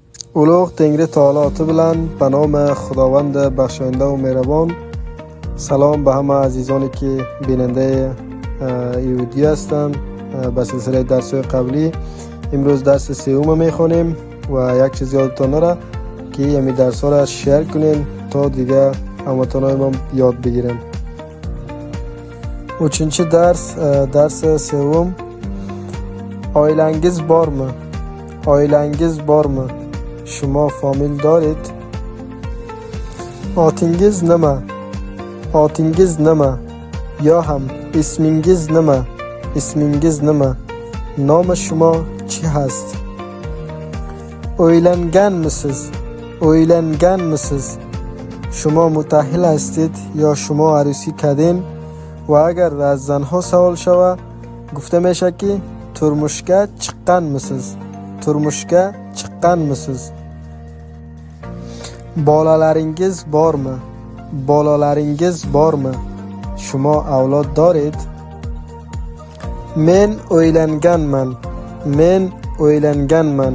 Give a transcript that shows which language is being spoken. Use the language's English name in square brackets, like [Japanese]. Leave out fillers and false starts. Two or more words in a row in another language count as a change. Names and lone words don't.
[Uzbek] ulug' Tengri taoloti bilan [Persian] به نام خداوند بخشاینده و مهربان. سلام به همه عزیزانی که بیننده این ویدیو هستند. به سلسله درس‌های قبلی امروز درس سوم میخونیم و یک چیز یادتان نره که این درس ها را شیر کنین تا دیگه هموطنان ما یاد بگیرن. [Uzbek] uchinchi dars سوم. oilangiz bormi? Oilangiz bormi? [Persian] شما فامیل دارید? [Uzbek] Otingiz nima? Otingiz nima? Yo ham ismingiz nima? Ismingiz nima? [Persian] نام شما چی هست? [Uzbek] O'ylanganmisiz? O'ylanganmisiz? [Persian] شما متأهل هستید یا شما عروسی کردین? و اگر از زنها سوال شود گفته میشه که [Uzbek] turmushga chiqqanmisiz? Turmushga chiqqanmisiz? Bolalaringiz bormi? Bolalaringiz bormi? [Persian] شما اولاد دارید? [Uzbek] Men o'ylanganman. Men o'ylanganman.